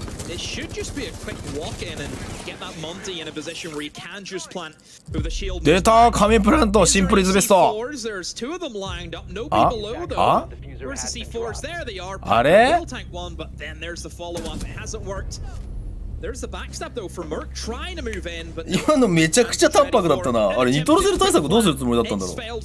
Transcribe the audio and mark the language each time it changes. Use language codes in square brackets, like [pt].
[en] It should just be a quick walk in and get that Monty in a position where you can just plant with the shield. [ja] 出た、神プラント、シンプルイズベスト。 [en] There's two of them lined up, no people below though. Where's the C4s? There they are. [ja] あれ？ [en] Tank one, but then there's the follow up. It hasn't worked. There's the backstab though for Merc trying to move in, but [ja] 今のめちゃくちゃ淡白だったな。あれニトロゼル対策どうするつもりだったんだろう。